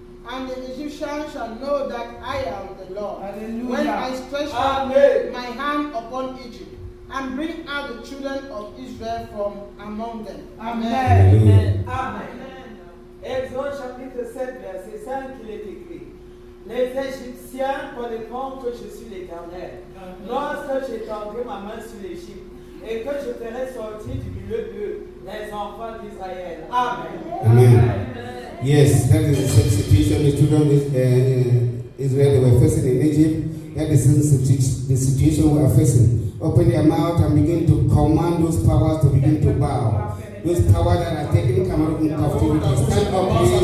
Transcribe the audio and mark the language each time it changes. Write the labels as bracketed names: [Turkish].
[English] And the Egyptians shall know that I am the Lord. Hallelujah. When I stretch out my hand upon Egypt and bring out the children of Israel from among them. Amen. Amen. Amen. [French] Exode chapitre 7, verset 5, il est écrit. Les Égyptiens connaîtront que je suis l'Éternel. Lorsque j'étendrai ma main sur l'Égypte et que je ferai sortir du milieu d'eux les enfants d'Israël. Amen. Amen. [English] Yes, that is the same situation the children of Israel were facing in Egypt. That is the situation we are facing. Open their mouth and begin to command those powers to begin to bow. Those powers that are taking Cameroon captivity. Stand up, please.